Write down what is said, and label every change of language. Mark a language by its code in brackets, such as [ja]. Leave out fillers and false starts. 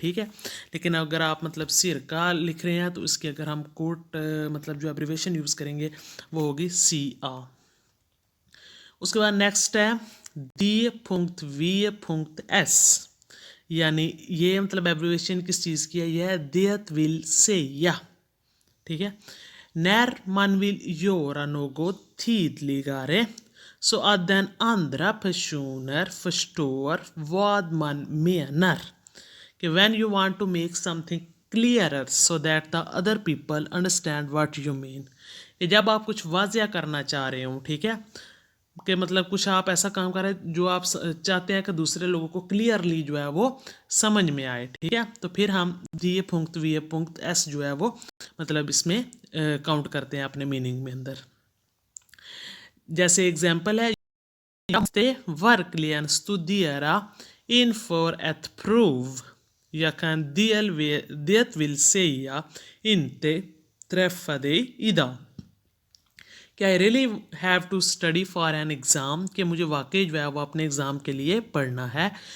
[hi] ठीक है, लेकिन अगर आप मतलब सिरका लिख रहे हैं तो इसकी अगर हम कोट मतलब जो एब्रीवेशन यूज़ करेंगे वो होगी CA। उसके बाद नेक्स्ट है D.V.S, यानी ये मतलब एब्रीवेशन किस चीज़ की है, यह है [sv] det vill säga। [hi] ठीक है, [sv] när man vill göra något tydligare så att den andra personer förstår vad man menar, [en] कि when you want to make something clearer so that the other people understand what you mean, [hi] कि जब आप कुछ वाज़िया करना चाह रहे हो। ठीक है, कि मतलब कुछ आप ऐसा काम कर रहे हैं जो आप चाहते हैं कि दूसरे लोगों को क्लियरली जो है वो समझ में आए। ठीक है, तो फिर हम D.V.S जो है वो मतलब इसमें काउंट करते हैं अपने मीनिंग में अंदर। जैसे एग्जांपल है, [sv] jag måste verkligen studera inför ett prov, jag kan det vill säga inte träffa dig idag, [hi] कि [en] I really have to study for an exam, [hi] कि मुझे वाकई जो है वो अपने एग्ज़ाम के लिए पढ़ना है।